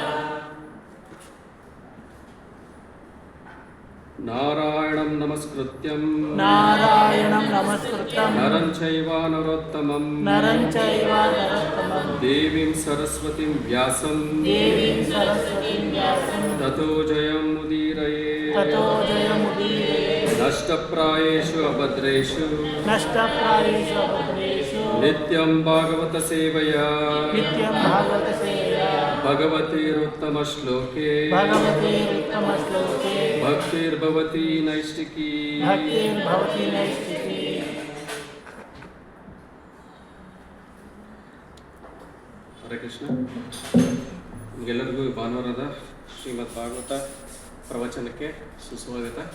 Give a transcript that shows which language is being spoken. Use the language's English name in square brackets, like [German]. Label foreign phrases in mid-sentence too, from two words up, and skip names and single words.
[Sanskrit] ನಾರಾಯಣಂ ನಮಸ್ಕೃತ್ಯಂ ನಾರಾಯಣಂ ನಮಸ್ಕೃತ್ಯಂ ನರಂ ಚೈವ ನರೋತ್ತಮಂ ನರಂ ಚೈವ ನರೋತ್ತಮಂ ದೇವೀಂ ಸರಸ್ವತಿಂ ವ್ಯಾಸಂ ದೇವೀಂ ಸರಸ್ವತಿಂ ವ್ಯಾಸಂ ತತೋ ಜಯಂ ಮುದೀರಯೇ. ತತೋ ಜಯಮುದೀರಯೇ. ನಷ್ಟಪ್ರಾಯೇಷು ಅಭದ್ರೇಷು ನಷ್ಟಪ್ರಾಯೇಷು ಅಭದ್ರೇಷು ನಿತ್ಯಂ ಭಾಗವತ ಸೇವಯಾ ನಿತ್ಯಂ ಭಾಗವತ ಸೇವೆಯ ಭಗವತೀರುತ್ತಮ ಶ್ಲೋಕೆ ಭಗವತೀರುತ್ತಮ ಶ್ಲೋಕೆ ಭಕ್ತಿರ್ಭವತಿ ನೈಷ್ಟಿಕಿ. ಭಕ್ತಿರ್ಭವತಿ ನೈಷ್ಠಿಕಿ. ಹರೇ ಕೃಷ್ಣ. [Kannada] ನಿಮಗೆಲ್ಲರಿಗೂ ಭಾನುವಾರದ ಶ್ರೀಮದ್ ಭಾಗವತ ಪ್ರವಚನಕ್ಕೆ ಸುಸ್ವಾಗತ.